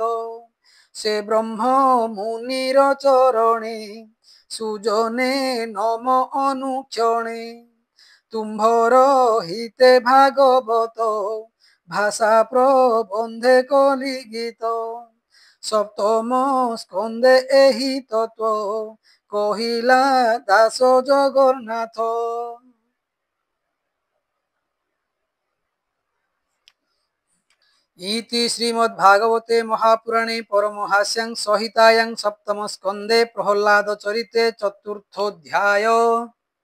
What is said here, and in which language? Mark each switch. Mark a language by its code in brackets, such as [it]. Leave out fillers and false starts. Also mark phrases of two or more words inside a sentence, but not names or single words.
[or] ସେ ବ୍ରହ୍ମ ମୁନିର ଚରଣେ, ସୁଜନେ ନମ ଅନୁକ୍ଷଣେ। ତୁମ୍ଭର ହିତେ ଭାଗବତ, ଭାଷା ପ୍ରବନ୍ଧେ କଲି ଗୀତ। ସପ୍ତମ ସ୍କନ୍ଧେ ଏହି ତତ୍ତ୍ୱ, କହିଲା ଦାସ ଜଗନ୍ନାଥ। [sa] इति श्रीमद्भागवते महापुराणे परमहास्यां संहितायां सप्तम स्कन्धे प्रह्लाद चरिते चतुर्थोऽध्याय।